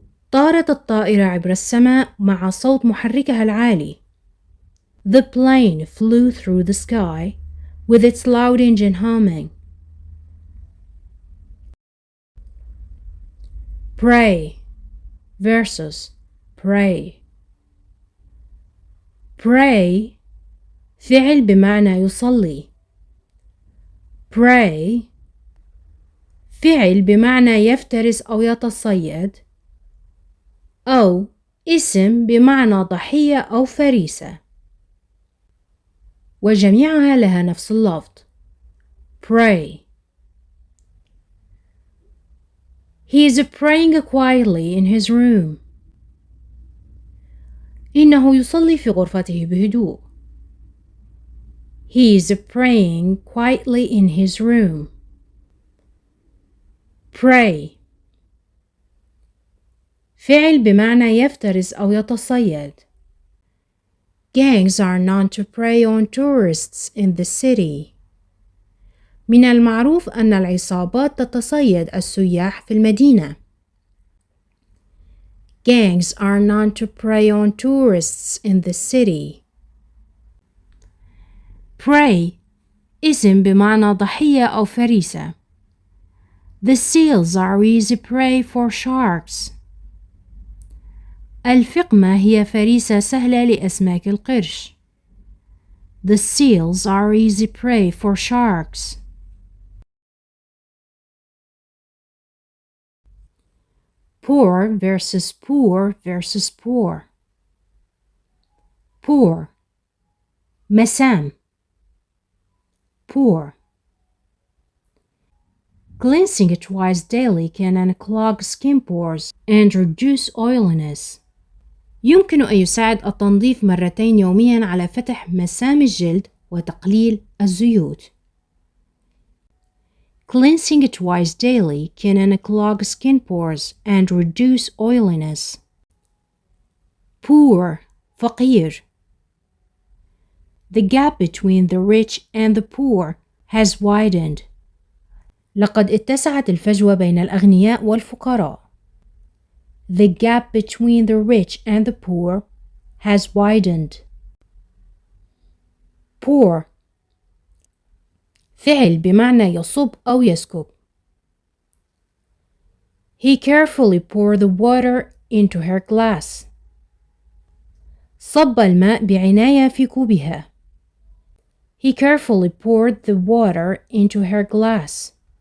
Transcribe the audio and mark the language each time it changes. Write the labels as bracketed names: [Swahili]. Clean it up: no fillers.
[Arabic] طارت الطائرة عبر السماء مع صوت محركها العالي. [English] The plane flew through the sky with its loud engine humming. Pray versus pray. [Arabic] Pray فعل بمعنى يصلي. Pray فعل بمعنى يفترس أو يتصيد أو اسم بمعنى ضحية أو فريسة، وجميعها لها نفس اللفظ. [English] pray. He is praying quietly in his room. [Arabic] إنه يصلي في غرفته بهدوء. [English] He is praying quietly in his room. pray. [Arabic] فعل بمعنى يفترس أو يتصيد. [English] Gangs are known to prey on tourists in the city. [Arabic] من المعروف أن العصابات تتصيد السياح في المدينة. [English] Gangs are known to prey on tourists in the city. [Arabic] prey اسم بمعنى ضحية أو فريسة. [English] The seals are easy prey for sharks. [Arabic] الفقمة هي فريسة سهلة لأسماك القرش. [English] The seals are easy prey for sharks. Poor versus poor versus poor. Poor مسام. Poor. Cleansing twice daily can unclog skin pores and reduce oiliness. [Arabic] يمكن أن يساعد التنظيف مرتين يومياً على فتح مسام الجلد وتقليل الزيوت. [English] Cleansing twice daily can unclog skin pores and reduce oiliness. Poor فقير. The gap between the rich and the poor has widened. [Arabic] لقد اتسعت الفجوة بين الأغنياء والفقراء. [English] The gap between the rich and the poor has widened. [Arabic] Pour فعل بمعنى يصب أو يسكب. [English] He carefully poured the water into her glass. [Arabic] صب الماء بعناية في كوبها. [English] He carefully poured the water into her glass.